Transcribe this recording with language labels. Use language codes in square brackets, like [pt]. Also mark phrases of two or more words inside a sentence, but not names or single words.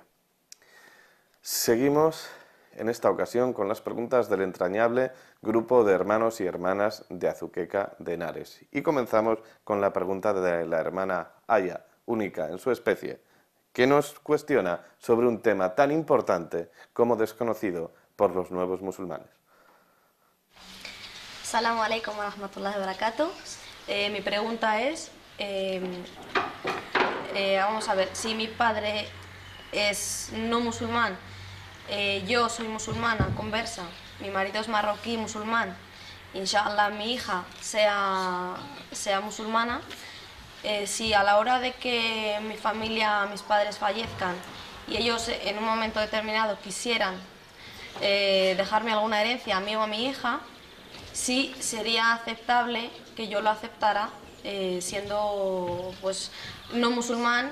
[es] Seguimos en esta ocasión con las preguntas del entrañable grupo de hermanos y hermanas de Azuqueca de Henares. Y comenzamos con la pregunta de la hermana Aya, única en su especie, que nos cuestiona sobre un tema tan importante como desconocido por los nuevos musulmanes. [ar] السلام عليكم ورحمة الله وبركاته. [es] Mi pregunta es, vamos a ver, si mi padre es no musulmán, yo soy musulmana, conversa, mi marido es marroquí, musulmán, inshallah mi hija sea musulmana, si a la hora de que mi familia, mis padres fallezcan y ellos en un momento determinado quisieran dejarme alguna herencia a mí o a mi hija, sí sería aceptable que yo lo aceptara siendo pues no musulmán.